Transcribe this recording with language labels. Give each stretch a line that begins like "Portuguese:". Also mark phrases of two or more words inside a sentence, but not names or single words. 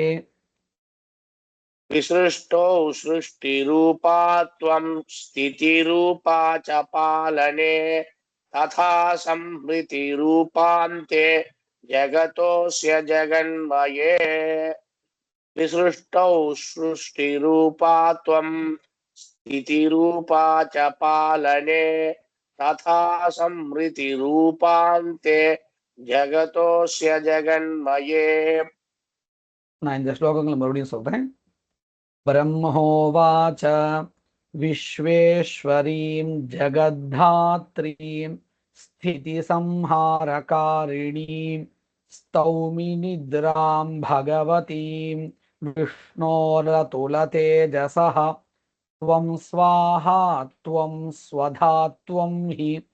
Sanskrit: विसृष्टौ सृष्टिरूपा त्वं स्थितिरूपा च पालने तथा संहृतिरूपान्ते जगतोऽस्य जगन्मये विसृष्टौ सृष्टिरूपा त्वं स्थितिरूपा च पालने तथा संहृतिरूपान्ते जगतोऽस्य जगन्मये
Tamil: நான் இந்த ஸ்லோகங்களை மறுபடியும் சொல்றேன்.
Sanskrit: ब्रह्मोवाच विश्वेश्वरीं जगद्धात्रीं स्थितिसंहारकारिणीं स्तौमि निद्रां भगवतीं विष्णोरतुलतेजसः त्वं स्वाहा त्वं स्वधा त्वं हि